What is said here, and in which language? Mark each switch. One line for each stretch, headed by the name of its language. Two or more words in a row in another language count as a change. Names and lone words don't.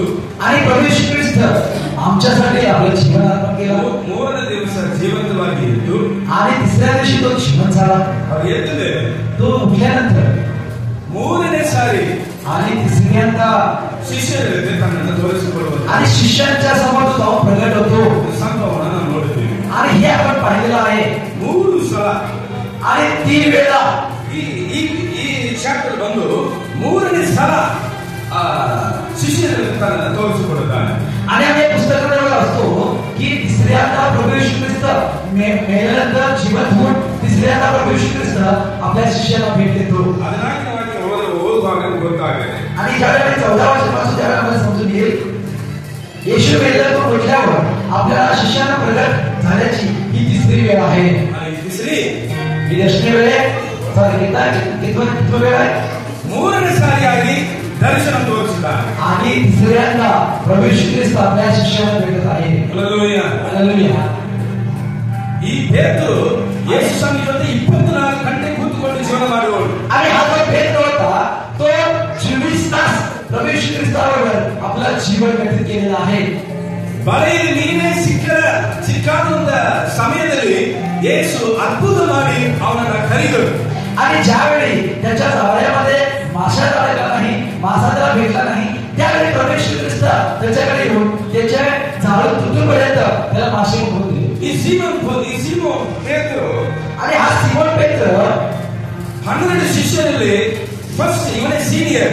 Marathi: आणि प्रभू येशू ख्रिस्त आमच्यासाठी आपलं जीवन अर्पण केलं.
Kannada: ಮೂರನೇ ದಿವಸ ಜೀವಂತವಾಗಿ ಇದ್ದು
Marathi: आणि तिसऱ्या दिवशी तो जीवन झाला.
Kannada: ಅವ್ರು ಎದ್ದ ಮೇಲೆ
Marathi: तो उठल्यानंतर
Kannada: ಮೂರನೇ ಸಾರಿ
Marathi: आणि तिसऱ्यांदा
Kannada: ಶಿಷ್ಯರಿಗೆ ತನ್ನನ್ನು ತೋರಿಸಿಕೊಳ್ಳುವುದು
Marathi: आणि शिष्यांच्या समोर तो जाऊन प्रगट होतो.
Kannada: ಸಂಭವವನ್ನು ನಾವು ನೋಡುತ್ತೇವೆ.
Marathi: आणि हे आपण पाहिलेलं आहे
Kannada: 3 ಸಲ.
Marathi: आणि 3 वेळा
Kannada: ಈ ಈ ಈ ಚಾಪ್ಟರ್ ಬಂದು 3ನೇ ಸಲ ಶಿಷ್ಯರಿಗೆ ತನ್ನನ್ನು ತೋರಿಸಿಕೊಳ್ಳುತ್ತಾನೆ.
Marathi: आणि आम्ही पुस्तकामध्ये असतो की तिसऱ्यांदा प्रभू येशू ख्रिस्त मेल्यानंतर जिवंत होऊन तिसऱ्यांदा प्रभू येशू ख्रिस्त आपल्या शिष्याला भेट देतो.
Kannada: 14ನೇ ವಾಕ್ಯ ಓದುವಾಗ ಗೊತ್ತಾಗುತ್ತೆ.
Marathi: आणि ज्यावेळेला 14 वर्षापासून त्यावेळेला आम्हाला समजून येईल येशू मेल्यानंतर उठल्यावर आपल्याला शिष्यांना प्रगट झाल्याची ही तिसरी वेळ आहे. आणि तिसरी ही दशमी वेळ आहे. कितवा वेळ आहे?
Kannada: 3ನೇ ಸಾರಿಯಾಗಿ ದರ್ಶನ ತೋರಿಸಿದ್ದಾನೆ.
Marathi: आणि तिसऱ्यांदा प्रभू येशू ख्रिस्त आपल्या शिष्याला भेटत आहे. हालेलुया. हालेलुया.
Kannada: ಈ ಪೇತ್ರರು ಯೇಸು ಸ್ವಾಮಿ ಜೊತೆ 24 ಗಂಟೆ ಕೂತ್ಕೊಂಡು ಜೀವನ ಮಾಡುವವರು.
Marathi: आणि हा जो पेत्र होता तो 24 तास प्रभू येशू ख्रिस्ताबरोबर आपला जीवन व्यतीत केलेला आहे.
Kannada: ಬಲೆಯಲ್ಲಿ ಮೀನೇ ಸಿಕ್ಕಾದಂತ ಸಮಯದಲ್ಲಿ ಯೇಸು ಅದ್ಭುತ ಮಾಡಿ ಅವನನ್ನ ಕರೆದರು.
Marathi: आणि ज्यावेळी त्याच्या जाळ्यामध्ये मासा अडकला नाही, मासा त्याला भेटला नाही, त्यावेळी प्रभू येशू ख्रिस्त त्याच्याकडे येऊन त्याच्या जाळं मासे होते.
Kannada: ಈ ಸೀಮೋನ್ ಪೇತ್ರರು
Marathi: आणि हा सिमोन पेत्र
Kannada: 12 ಶಿಷ್ಯರಲ್ಲಿ ಫಸ್ಟ್ ಇವನೇ ಸೀನಿಯರ್.